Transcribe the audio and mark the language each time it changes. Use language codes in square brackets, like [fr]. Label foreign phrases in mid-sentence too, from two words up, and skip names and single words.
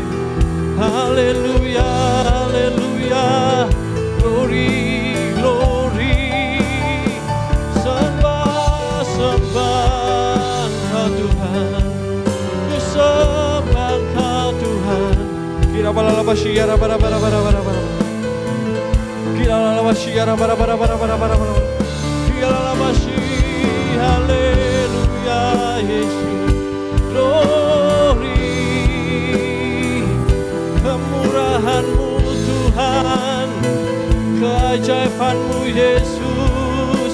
[id] Haleluya, haleluya. [en] Glory, glory. [id] Sembah Engkau Tuhan. Ku sembah Engkau Tuhan. Kira balala basya bara bara bara bara bara. Haleluya, Yesus. Glory, kemurahan-Mu Tuhan, keajaiban-Mu Yesus.